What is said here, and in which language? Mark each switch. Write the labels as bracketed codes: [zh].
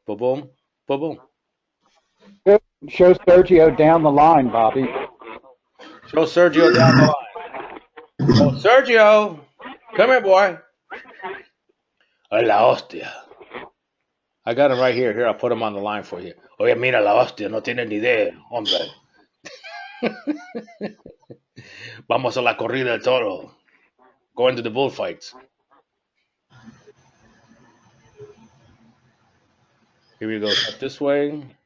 [en] Boom, boom, boom. Show Sergio down the line, Bobby. Show Sergio down the line. Oh, Sergio, come here, boy. La hostia. I got him right here. Here, I'll put him on the line for you. [es] Oye, mira la hostia, no tiene ni idea, hombre. Vamos a la corrida del toro. [en] Going to the bullfights. Here we go. Up this way.